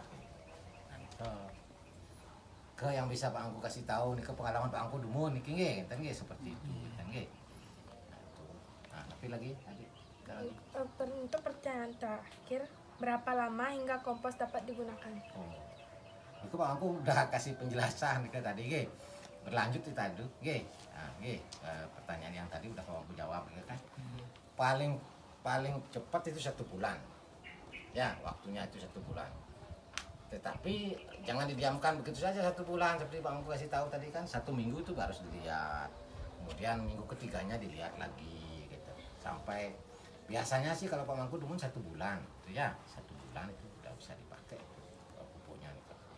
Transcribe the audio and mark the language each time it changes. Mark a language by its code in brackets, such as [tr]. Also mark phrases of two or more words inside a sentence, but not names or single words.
[id] Nah itu ke yang bisa Pak Angku kasih tahu nih, ke pengalaman Pak Angku dulu nih nggih seperti itu nggih. Nah, tapi lagi adik lagi. Untuk pertanyaan terakhir, berapa lama hingga kompos dapat digunakan? Itu Pak Angku udah kasih penjelasan nih tadi nggih. Berlanjut kita itu nggih. Nah, nggih, pertanyaan yang tadi udah Pak Angku jawab kan. Paling cepat itu 1 bulan. Ya, waktunya itu 1 bulan. Tetapi jangan didiamkan begitu saja 1 bulan, seperti Pak Angku kasih tahu tadi kan, 1 minggu itu harus dilihat, kemudian minggu ketiganya dilihat lagi gitu, sampai biasanya sih kalau Pak Mangku dulu 1 bulan itu ya, 1 bulan itu udah bisa dipakai pupuknya nih.